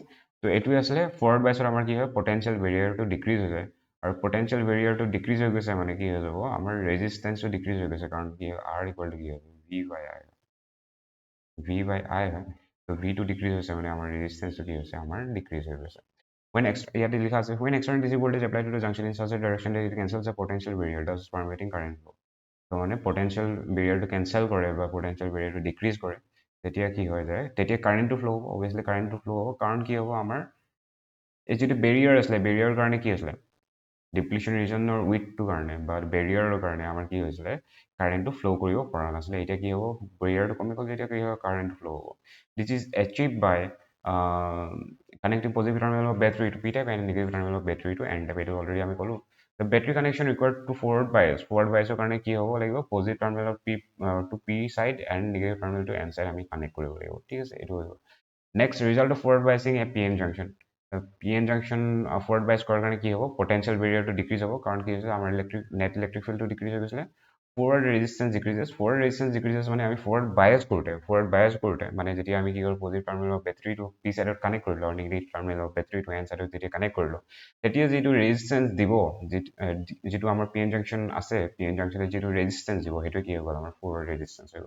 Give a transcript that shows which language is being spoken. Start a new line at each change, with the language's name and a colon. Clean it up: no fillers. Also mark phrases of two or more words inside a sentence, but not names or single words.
Assamese: তো এইটোৱে আছিলে
English: forward bias
Assamese: আমাৰ কি হয়,
English: potential barrier
Assamese: ডিক্ৰিজ হৈ যায়। আৰু
English: potential barrier
Assamese: ডিক্ৰিজ হৈ গৈছে মানে কি হৈ যাব, আমাৰ ৰেজিষ্টেঞ্চটো ডিক্ৰিজ হৈ গৈছে। কাৰণ কি
English: R equal to
Assamese: কি হয়,
English: V by I
Assamese: হয়। তো ভিটো ডিক্ৰিজ হৈছে মানে আমাৰ ৰেজিষ্টেঞ্চটো কি হৈছে, আমাৰ ডিক্ৰিজ হৈ গৈছে। ইয়াতে লিখা আছে,
English: when external DC voltage applied to the junction in such a direction that it cancels the potential barrier, thus permitting current flow.
Assamese: তো মানে
English: potential barrier
Assamese: কেঞ্চেল কৰে বা
English: potential barrier
Assamese: ডিক্ৰিজ কৰে, তেতিয়া কি হৈ যায়, তেতিয়া
English: current flow'
Assamese: হ'ব। অভিয়াছলি
English: current flow'
Assamese: হ'ব, কাৰণ কি হ'ব, আমাৰ এই যিটো বেৰিয়াৰ আছিলে, বেৰিয়াৰৰ কাৰণে কি আছিলে,
English: depletion region width
Assamese: কাৰণে বা বেৰিয়াৰৰ কাৰণে আমাৰ কি হৈছিলে,
English: current flow'
Assamese: কৰিব পৰা নাছিলে। এতিয়া কি হ'ব, বেৰিয়াৰটো কমি গ'ল, যেতিয়া কি হ'ব,
English: current flow'
Assamese: হ'ব।
English: this is achieve by connecting positive terminal of battery to P type and negative terminal of battery to N type.
Assamese: এইটো অলৰেডি আমি ক'লোঁ।
English: The battery connection required to forward bias. Forward bias
Assamese: ৰ কাৰণে কি হ'ব লাগিব,
English: positive terminal of P to P side and negative terminal to N side
Assamese: আমি কানেক্ট কৰিব লাগিব, ঠিক আছে। এইটো হৈ গ'ল।
English: next, result of forward biasing a P N junction. P N junction
Assamese: ফৰৱাৰ্ড বাইচ কৰাৰ কাৰণে কি হ'ব,
English: potential barrier
Assamese: ডিক্ৰিজ হ'ব। কাৰণ কি হৈছে, আমাৰ
English: net electric field
Assamese: ডিক্ৰিজ হৈ গৈছিলে।
English: forward resistance decreases
Assamese: মানে আমি
English: forward bias
Assamese: কৰোঁতে মানে যেতিয়া আমি কি কৰোঁ,
English: positive terminal of battery P side
Assamese: কানেক্ট কৰিলোঁ আৰু
English: negative terminal of battery N side
Assamese: যেতিয়া কানেক্ট কৰিলোঁ, তেতিয়া যিটো ৰেজিষ্টেঞ্চ দিব, যিটো আমাৰ
English: P N junction
Assamese: আছে,
English: P N junction
Assamese: যিটো ৰেজিষ্টেঞ্চ দিব, সেইটো কি হৈ গ'ল, আমাৰ
English: forward resistance
Assamese: হৈ গ'ল।